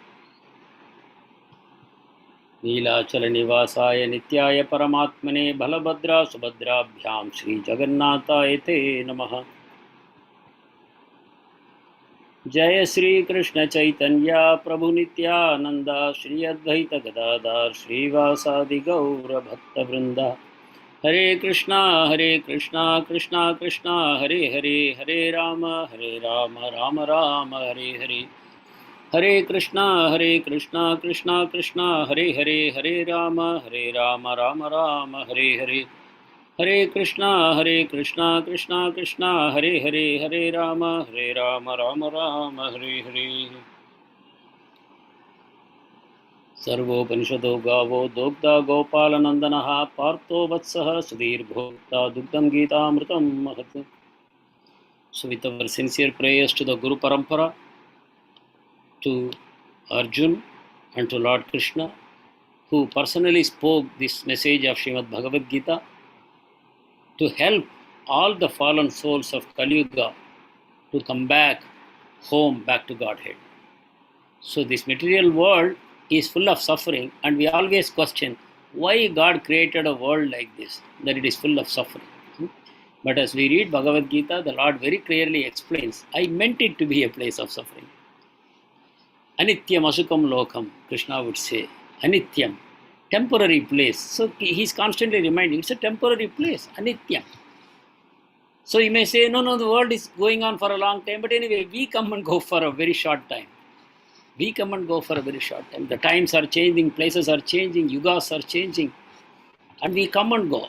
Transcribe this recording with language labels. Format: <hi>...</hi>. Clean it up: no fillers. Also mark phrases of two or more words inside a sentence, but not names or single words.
<sa>नीलाचल निवासाय नित्याय परमात्मने बलभद्रा सुभद्राभ्यां श्री जगन्नाथाय ते नमः। जय श्री कृष्ण चैतन्य प्रभु नित्यानंद श्री अद्वैत गदाधर श्रीवासादि गौर भक्त वृंदा। हरे कृष्णा कृष्णा कृष्णा हरे हरे, हरे राम राम राम हरे हरे। हरे कृष्णा कृष्णा कृष्णा हरे हरे, हरे राम राम राम हरे हरे। हरे कृष्णा कृष्णा कृष्णा हरे हरे, हरे राम राम राम हरे हरे। सर्वोपनिषदो गावो दोग्धा गोपालनंदनः पार्थो वत्सः सुधीर्भोक्ता दुग्धं गीतामृतं महत्।</sa> <en>So with our sincere prayers to the Guru Parampara, to Arjun and to Lord Krishna, who personally spoke this message of Srimad Bhagavad Gita, to help all the fallen souls of Kali Yuga to come back home, back to Godhead. So this material world is full of suffering, and we always question why God created a world like this, that it is full of suffering. But as we read Bhagavad Gita, the Lord very clearly explains, I meant it to be a place of suffering.</en> <sa>अनित्यम् असुखम् लोकम्,</sa> <en>Krishna would say. Anityam, temporary place. So he is constantly reminding, it's a temporary place, anityam. So you may say, no, the world is going on for a long time, but anyway, we come and go for a very short time. We come and go for a very short time. The times are changing, places are changing, yugas are changing, and we come and go.</en>